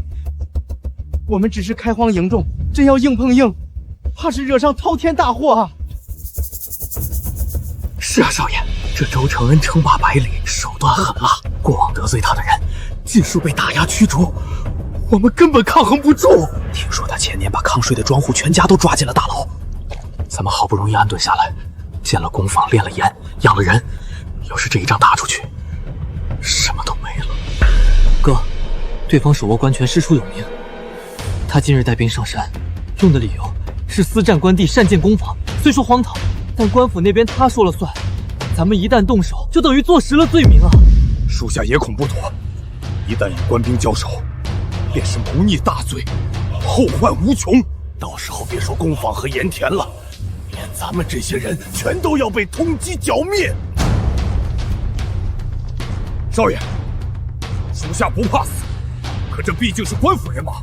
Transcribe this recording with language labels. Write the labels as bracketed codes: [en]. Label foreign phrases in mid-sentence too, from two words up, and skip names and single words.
[zh] 我們只是開荒營眾，真要硬碰硬，怕是惹上滔天大禍啊！是啊，少爺，這周承恩稱霸百里，手段狠辣，過往得罪他的人，盡數被打壓驅逐，我們根本抗衡不住。聽說他前年把抗稅的莊戶全家都抓進了大牢，咱們好不容易安頓下來，建了工坊，練了鹽，養了人，要是這一仗打出去，什麼都沒了。哥，对方手握官权，师出有名。他今日带兵上山，用的理由是私占官地，擅建攻防。虽說荒唐，但官府那邊他说了算。咱们一旦动手，就等于坐實了罪名啊！屬下也恐不妥，一旦與官兵交手，便是謀逆大罪，後患無窮。到時候別說攻防和鹽田了，連咱們這些人全都要被通緝剿滅。少爺，屬下不怕死，可這畢竟是官府人馬，